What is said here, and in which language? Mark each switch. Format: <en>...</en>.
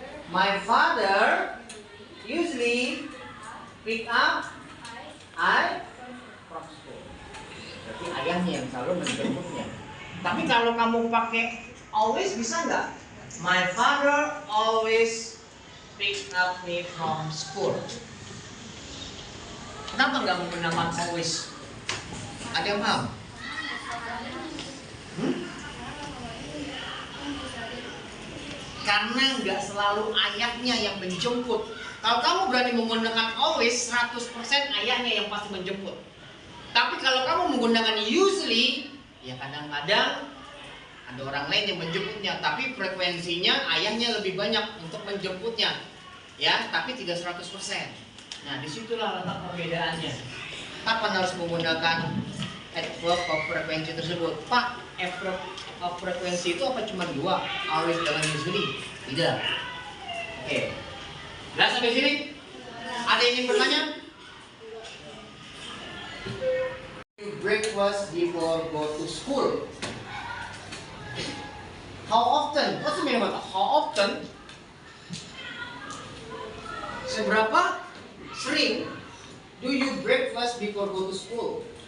<en>My father usually pick up I from school.</en> <id>Berarti ayahnya yang selalu menjemputnya. Tapi kalau kamu pakai always bisa nggak?</id> <en>My father always pick up me from school.</en> <id>Kenapa nggak menggunakan always? Ada yang paham? Karena nggak selalu ayahnya yang menjemput. Kalau kamu berani menggunakan always, 100% ayahnya yang pasti menjemput. Tapi kalau kamu menggunakan usually, ya kadang-kadang ada orang lain yang menjemputnya, tapi frekuensinya ayahnya lebih banyak untuk menjemputnya. Ya, tapi tidak 100%. Nah, disitulah letak perbedaannya. Kapan harus menggunakan adverb of frequency tersebut? Pak, adverb of frekuensi itu apa cuma dua? Always dengan usually? Tidak. Oke. Jelas sampai sini? Ada yang ingin bertanya?</id> <en>Breakfast before go to school. How often? What's the meaning of that? How often?</en> <id>Seberapa sering</id> <en>do you breakfast before go to school?</en>